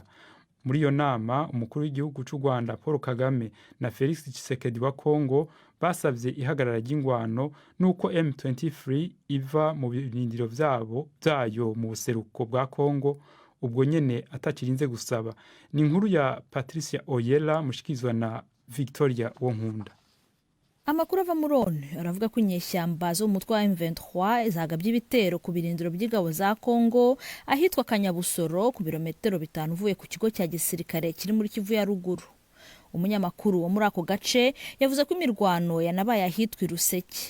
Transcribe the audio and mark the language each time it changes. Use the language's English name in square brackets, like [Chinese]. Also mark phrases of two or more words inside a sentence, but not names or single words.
[Rundi] Muri iyo nama umukuru w'igihugu cy'u Rwanda Paul Kagame na Felix Tshisekedi wa Kongo basabye ihagarara ry'ingwano nuko M23 iva mu birindiro byayo mu buseruko bwa Kongo, ubwo nyene atakirinze gusaba. Ni inkuru ya Patricia Oyela mushikizwa na Victoria Wonkunda. Amakuru ava muri ONU aravuga ko inyeshyamba zo mu mutwe wa M23 zagabye ibitero ku birindiro by'ingabo za Kongo ahitwa Kanyabusoro ku birometero 5 uvuye ku kigo cya gisirikare kiri muri Kivu ya ruguru. [Kinyarwanda] Umunyamakuru wo muri ako gace yavuze ko imirwano yanabaye ahitwa Ruseke.